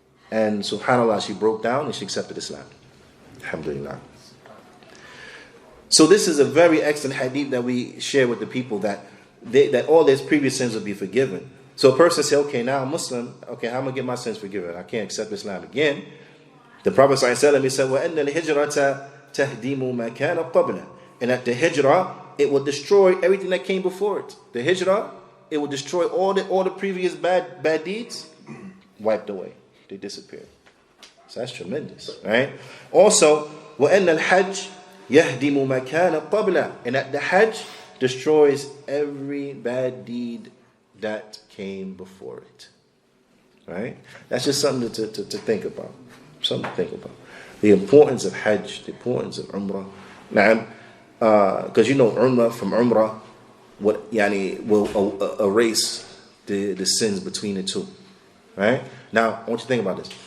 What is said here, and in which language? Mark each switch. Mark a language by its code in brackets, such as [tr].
[en] And subhanAllah, she broke down and she accepted Islam. Alhamdulillah. So this is a very excellent hadith that we share with the people, that all their previous sins will be forgiven. So a person says, okay, now I'm Muslim. Okay, how am I going to get my sins forgiven? I can't accept Islam again. The Prophet ﷺ, he said, [ar] وَأَنَّ الْهِجْرَةَ تَهْدِيمُ مَا كَانَ قَبْلَ. [en] And at the hijrah, it will destroy everything that came before it. The hijrah, it will destroy all the previous bad deeds, wiped away. They disappear. So that's tremendous, right? Also, [ar] وَأَنَّ الْحَجْجِ يَهْدِمُ مَا كَانَ قَبْلَ. [en] And that the Hajj destroys every bad deed that came before it. Right? That's just something to think about. Something to think about. The importance of Hajj, the importance of Umrah. Because Umrah from Umrah will erase the sins between the two. Right? Now, I want you to think about this.